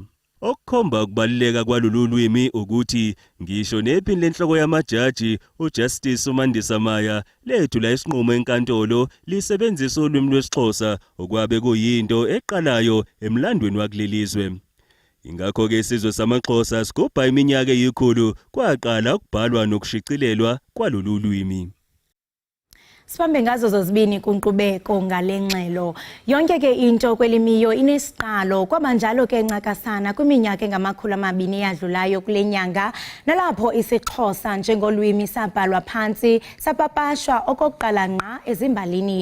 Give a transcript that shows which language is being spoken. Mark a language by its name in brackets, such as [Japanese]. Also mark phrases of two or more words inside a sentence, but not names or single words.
[Zulu] Okukhomba ukubaluleka kwalolu lwimi ukuthi ngisho nephini lenhloko yamajaji uJustice uMandisa Maya lethula isinqumo enkantolo lisebenzisa ulwimi lwesiXhosa okwabe kuyinto eqalayo emlandweni wakulelizwe. Ingakho ke isizwe samaXhosa sigubha iminyaka eyikhulu kwaqala ukubhalwa nokushicilelwa kwalolu lwimi. [Xhosa] Sibambe ngazo zozibini kunkqubeko ngale ngxelo. Yonke ke into kwelimiyo inesiqalo kwabanjalo ke ncakasana kwiminyaka engamakhulu amabini eyadlulayo kule nyanga nalapho isiXhosa njengolwimi sabhalwa phansi sapapashwa okokuqala ngqa ezimbalini.